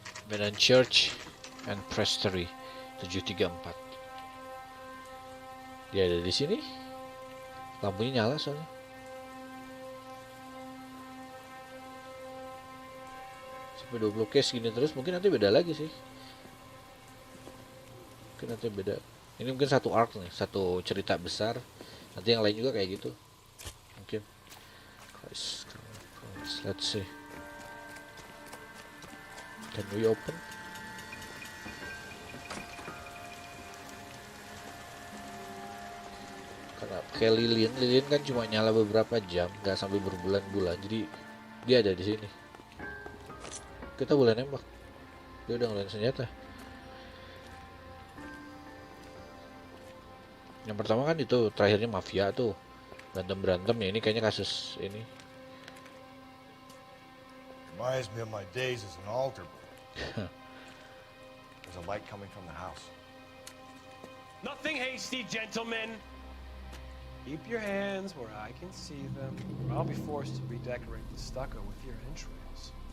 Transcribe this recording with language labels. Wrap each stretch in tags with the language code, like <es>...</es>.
<en>Medan Church and Prestery 734.</en> <id>Dia ada di sini. Lampunya nyala soalnya. Sampai 20 case gini terus, mungkin nanti beda lagi sih. Mungkin nanti beda. Ini mungkin satu arc nih, satu cerita besar. Nanti yang lain juga kayak gitu. Mungkin.</id> <en>Let's see. Can we open?</en> <id>Karena kayak lilin kan cuma nyala beberapa jam, nggak sampai berbulan-bulan. Jadi dia ada di sini. Kita boleh nembak. Dia udah ngeluarin senjata. Yang pertama kan itu terakhirnya mafia tuh, berantem ya. Ini kayaknya kasus ini.</id> <en>Reminds me of my days as an altar boy. There's a light coming from the house. Nothing hasty, gentlemen. Keep your hands where I can see them, or I'll be forced to redecorate the stucco with your entrails.</en>